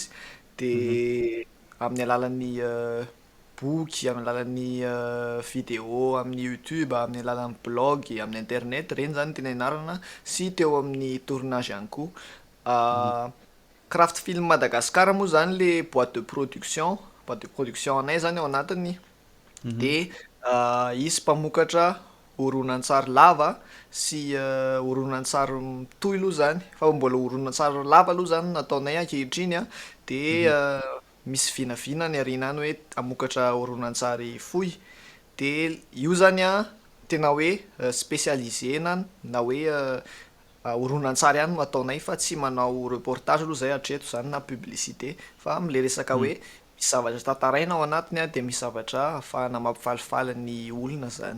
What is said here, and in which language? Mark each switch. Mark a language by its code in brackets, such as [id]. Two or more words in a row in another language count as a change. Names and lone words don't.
[mg] De amin'ny alalan'ny boky, amin'ny alalan'ny vidéo, amin'ny YouTube, amin'ny alalan'ny blog, amin'ny internet, reny zany tena ianarana sy teo amin'ny tournage ihany koa. Craft Film Madagascar moa zany le [fr] boîte de production [mg] anay zany ao anatiny. De izy mpamokatra horonan-tsary lava sy horonan-tsary mitohy aloha zany fa mbola horonan-tsary lava aloha zany nataonay ankehitriny de misy vinavina ny arinany hoe hamokatra horonan-tsary fohy de io zany tena hoe spécialisé na hoe horonan-tsary ihany no ataonay fa tsy manao reportage aloha zay hatreto zany na publicité fa am'le resaka hoe misy zavatra tantaraina ao anatiny de misy zavatra ahafahana mampifalifaly ny olona zany.